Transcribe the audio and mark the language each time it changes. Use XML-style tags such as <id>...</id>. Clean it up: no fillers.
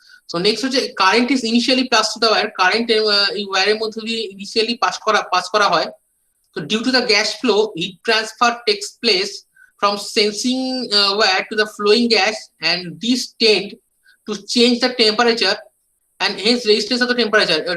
<en>So next হচ্ছে current is initially passed to the wire.</en> <bn>Current এই ওয়্যারের মধ্যে দিয়ে initially pass করা হয়.</bn> <en>So due to the gas flow, heat transfer takes place from sensing wire to the flowing gas, and these tend to change the temperature and hence resistance of the temperature.</en>